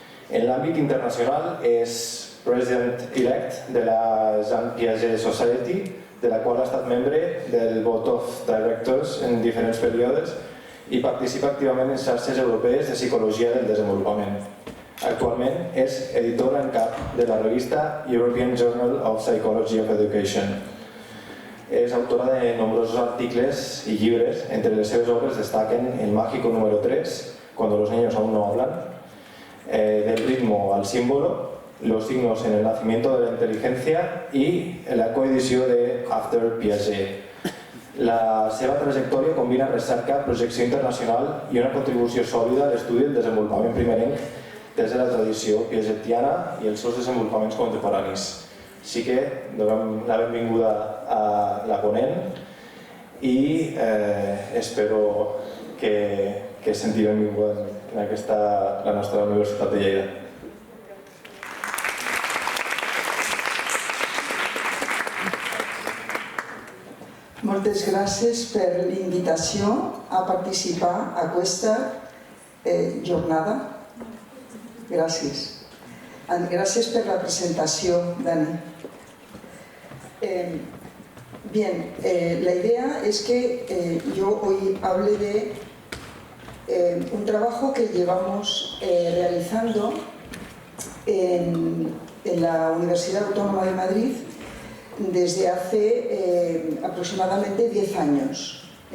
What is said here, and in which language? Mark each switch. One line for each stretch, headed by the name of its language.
Catalan: En l'àmbit internacional és President-elect de la Jean Piaget Society, de la qual ha estat membre del Board of Directors en diferents períodes i participa activament en xarxes europees de psicologia del desenvolupament. Actualment és editora en cap de la revista European Journal of Psychology of Education. És autora de nombrosos articles i llibres. Entre les seves obres destaquen El mágico número 3, Cuando los niños aún no hablan, Del ritmo al símbolo, Los signos en el nacimiento de la inteligencia i la coedició de After Piaget. La seva trajectòria combina recerca, projecció internacional i una contribució sòlida a l'estudi del desenvolupament primerenc des de la tradició piagetiana i els seus desenvolupaments contemporanis. Així que donem la benvinguda a la ponent i espero que senti benvinguda en la nostra Universitat de Lleida. Moltes gràcies per l'invitació a participar a aquesta jornada. Gràcies. Gràcies per la presentació, Dani.
Spanish: Bien, la idea es que yo hoy hable de un trabajo que llevamos realizando en la Universidad Autónoma de Madrid desde hace aproximadamente 10 años.